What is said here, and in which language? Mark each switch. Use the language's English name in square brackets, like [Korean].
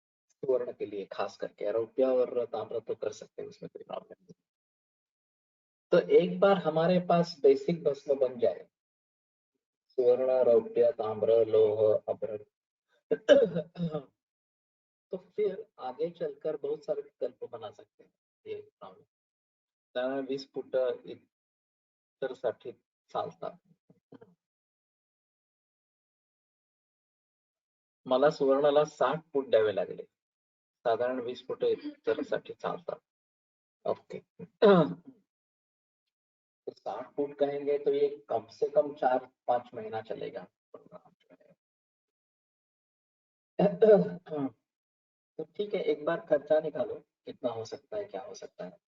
[Hindi] सुवर्ण के लिए खास करके, रौप्य और ताम्र तो कर सकते हैं, उसमें कोई प्रॉब्लम नहीं. तो एक बार हमारे पास बेसिक भस्म बन जाए, सुवर्ण, रौप्य, ताम्र, लोह, अभ्र, तो फिर आगे चलकर बहुत सारे विकल्प बना सकते हैं. ये प्रॉब्लम. [Marathi] त्यामुळे 20 फूट इतर साठी चालतात. मला सुवर्णाला 60 फूट द्यावे लागले. साधारण 20 फूट इतर साठी चालतात. ओके. [Hindi] तो 60 फूट कहेंगे तो ये कम से कम 4-5 महीना चलेगा. तो ठीक है, एक बार खर्चा निकालो कितना हो सकता है, क्या हो सकता है.